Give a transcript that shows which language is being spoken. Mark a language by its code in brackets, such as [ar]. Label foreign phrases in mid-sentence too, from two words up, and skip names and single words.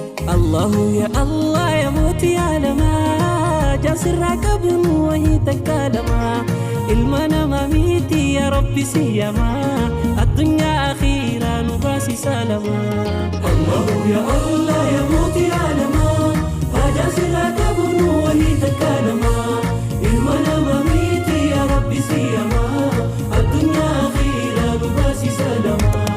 [ar] الله يا الله [om] ya mootii aalamaa, jaarsi irraa qabuun wahii takka lama. Ilma namaa miti [ar] يا رب [om] si yama, addunyaa akhiraa nu baasi salama. [ar] الله يا الله [om] ya mootii aalamaa, jaarsi irraa qabuun wahii takka lama. Ilma namaa miti [ar] يا رب [om] si yama, addunyaa akhiraa nu baasi salama.